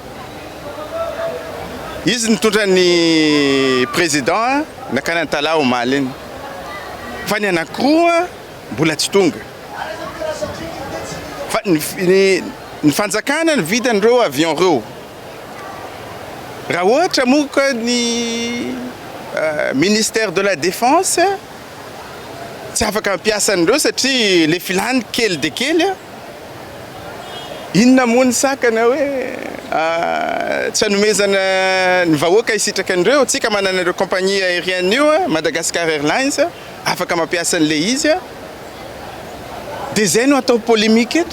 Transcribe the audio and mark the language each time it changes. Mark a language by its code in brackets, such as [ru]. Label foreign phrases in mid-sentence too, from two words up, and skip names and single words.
[mg] izy nitondra ny président nakany antala omaly iny fa ny anankiroa mbola tsy tonga fa ny fanjakana ny vidan'ireo avion reo raha ohatra moka ny [fr] ministère de la défense [mg] tsy afaka mampiasan'ireo satria le filany kely de kely inona moa ny sakana hoe tsy hanomezana ny vahoaka hisitraka an'ireo tsika manana ireo [fr] compagnie aérienne [mg] io Madagascar Airlines afaka mampiasa an'le izy dia zay no atao polémique eto